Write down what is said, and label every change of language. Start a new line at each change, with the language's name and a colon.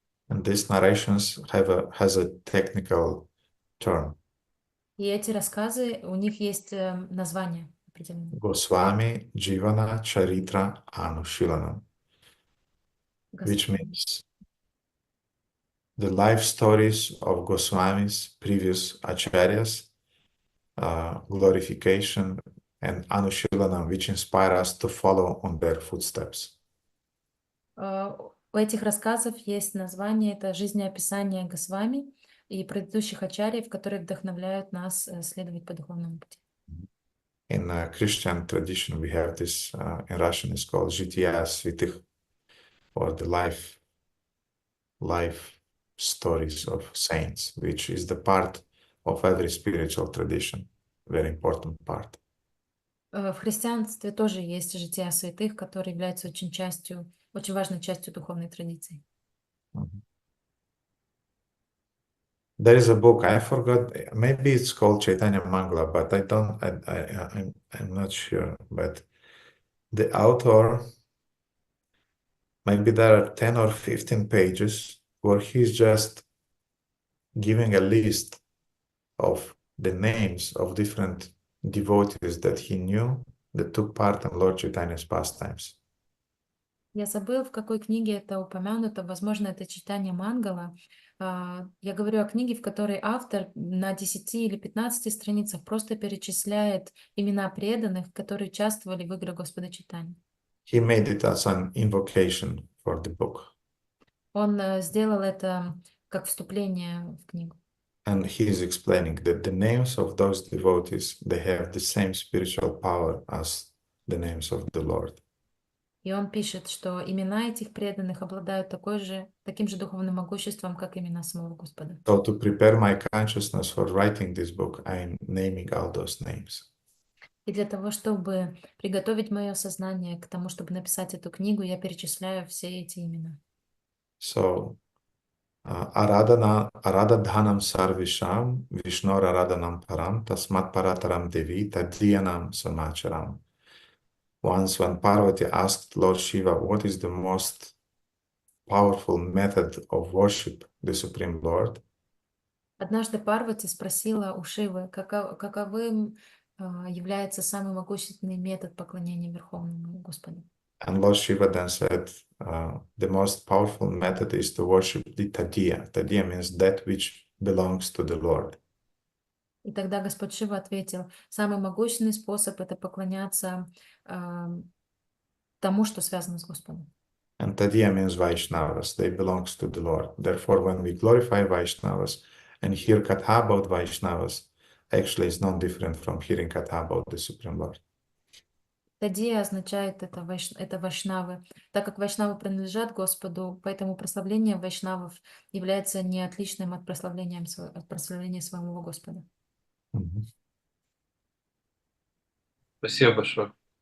English: And these narrations has a technical term.
Russian: И эти рассказы, у них есть название определенное.
English: Goswami Jivana Charitra Anushilanam, which means the life stories of Goswamis, previous acharyas, glorification, and Anushilanam, which inspire us to follow on their footsteps.
Russian: У этих рассказов есть название, это жизнеописание Госвами и предыдущих ачарьев, которые вдохновляют нас следовать по духовному пути.
English: In Christian tradition, we have this, in Russian it's called
Russian: Жития святых,
English: or the life stories of saints, which is the part of every spiritual tradition, very important part.
Russian: В христианстве тоже есть жития святых, которые являются очень важной частью духовной традиции.
English: There is a book, I forgot, maybe it's called Chaitanya Mangala, but I'm not sure. But the author, maybe there are 10 or 15 pages where he's just giving a list of the names of different devotees that he knew that took part in Lord Chaitanya's pastimes.
Russian: Я забыл, в какой книге это упомянуто, возможно, это читание Мангала. Я говорю о книге, в которой автор на 10 или 15 страницах просто перечисляет имена преданных, которые участвовали в играх Господа Чайтаньи.
English: He made it as an invocation for the book.
Russian: Он сделал это как вступление в книгу.
English: And he is explaining that the names of those devotees, they have the same spiritual power as the names of the Lord.
Russian: И он пишет, что имена этих преданных обладают таким же духовным могуществом, как имена самого Господа.
English: So to prepare my consciousness for writing this book, I'm naming all those names.
Russian: И для того, чтобы приготовить мое сознание к тому, чтобы написать эту книгу, я перечисляю все эти имена.
Sanskrit: So Aradhanam Sarvisham Vishnor Aradhanam Param Tasmat Parataram Devi Tadriyanam Samacharam.
English: Once when Parvati asked Lord Shiva what is the most powerful method of worship the Supreme Lord,
Russian: Однажды Парвати спросила у Шивы, каковым является самый могущественный метод поклонения Верховному Господу.
English: and Lord Shiva then said, the most powerful method is to worship the Tadiya. Tadiya means that which belongs to the Lord.
Russian: И тогда Господь Шива ответил, самый могущественный способ — это поклоняться тому, что связано с Господом.
English: And Tadiya means Vaishnavas, they belongs to the Lord. Therefore, when we glorify Vaishnavas and hear Katha about Vaishnavas, actually it's not different from hearing Katha about the Supreme Lord.
Russian: Тадия означает это вайшнавы. Так как вайшнавы принадлежат Господу, поэтому прославление вайшнавов является не отличным от прославления своего Господа. Спасибо большое.